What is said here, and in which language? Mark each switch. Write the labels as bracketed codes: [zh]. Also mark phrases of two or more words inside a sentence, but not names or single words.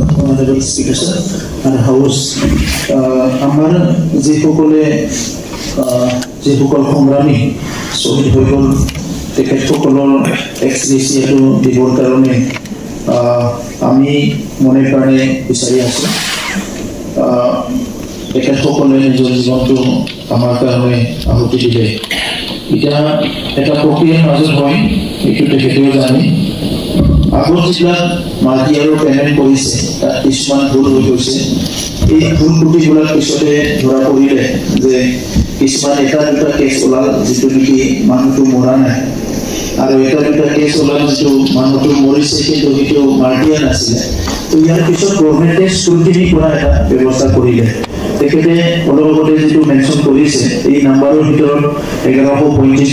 [en] honorable speaker sir and house [as] আমাৰ যে পকলে কংগ্ৰামী শ্বহীদ হৈগ'ল টিকেট পকলৰ এক্স-ডিচিএ তো দিবৰ কাৰণে আমি মনে প্ৰাণে বিচাৰি আছো টিকেট পকলে নিজৰ জীৱনটো আমাৰ কাৰণে আহুতি দিলে এটা এটা প্রক্রিয়ার মাজত হয় একটু দেখেও জানি আগত যেটা মাল্টি আৰু পেমেন্ট কৰিছে তাত কিছুমান ভুল হৈ গৈছে এই ভুল ত্ৰুটিবিলাক পিছতে ধৰা পৰিলে যে কিছুমান এটা দুটা কেছ ওলাল যিটো নেকি মানুহটো মৰা নাই আৰু এটা দুটা কেছ ওলাল যিটো মানুহটো মৰিছে কিন্তু সেইটো মাল্টিয়ান আছিলে তো ইয়াৰ পিছত [en] governmente scrutiny [as] কৰা এটা ব্যৱস্থা কৰিলে তেখেতে অলপতে যেটো মেনশন কৰিছে এই নাম্বাৰৰ ভিতৰত 1135